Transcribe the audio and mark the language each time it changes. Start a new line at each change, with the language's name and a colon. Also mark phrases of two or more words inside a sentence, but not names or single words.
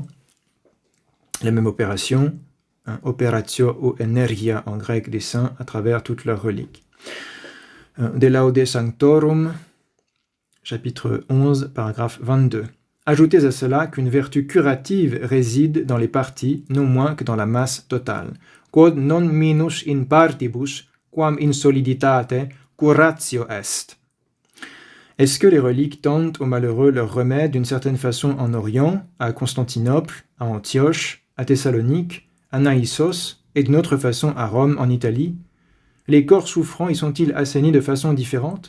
French: La même opération, operatio ou energia en grec des saints à travers toutes leurs reliques. De Laude Sanctorum, chapitre 11, paragraphe 22. Ajoutez à cela qu'une vertu curative réside dans les parties, non moins que dans la masse totale.
Latin: Quod non minus in partibus, quam in soliditate, curatio est.
French: Est-ce que les reliques tendent aux malheureux leur remède d'une certaine façon en Orient, à Constantinople, à Antioche, à Thessalonique, à Naïssos, et d'une autre façon à Rome, en Italie? Les corps souffrants y sont-ils assainis de façon différente?